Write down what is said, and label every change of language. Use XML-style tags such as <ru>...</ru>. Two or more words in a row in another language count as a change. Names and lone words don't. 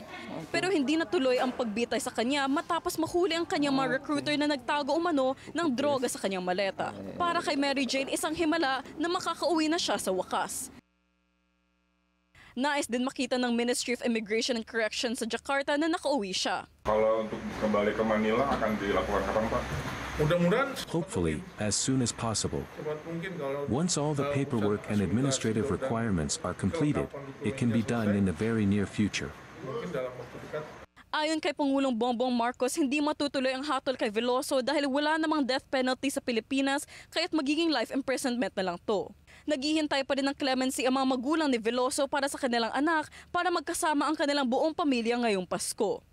<tl>Pero hindi natuloy ang pagbitay sa kanya matapos mahuli ang kanyang mga recruiter na nagtago umano ng droga sa kanyang maleta. Para kay Mary Jane, isang himala na makakauwi na siya sa wakas. Nais din makita ng Ministry of Immigration and Corrections sa Jakarta na nakauwi siya.</tl> <id>Kalau untuk kembali ke Manila akan dilakukan kapan, Pak? Mudah-mudahan</id> <en>Hopefully, as soon as possible. Once all the paperwork and administrative requirements are completed, it can be done in the very near future.</en> <tl>Ayon kay Pangulong Bongbong Marcos, hindi matutuloy ang hatol kay Veloso dahil wala namang</tl> <en>death penalty</en> <tl>sa Pilipinas kaya't magiging</tl> <en>life imprisonment</en> <tl>na lang to. Naghihintay pa rin ng clemency ang mga magulang ni Veloso para sa kanilang anak para magkasama ang kanilang buong pamilya ngayong Pasko.</tl>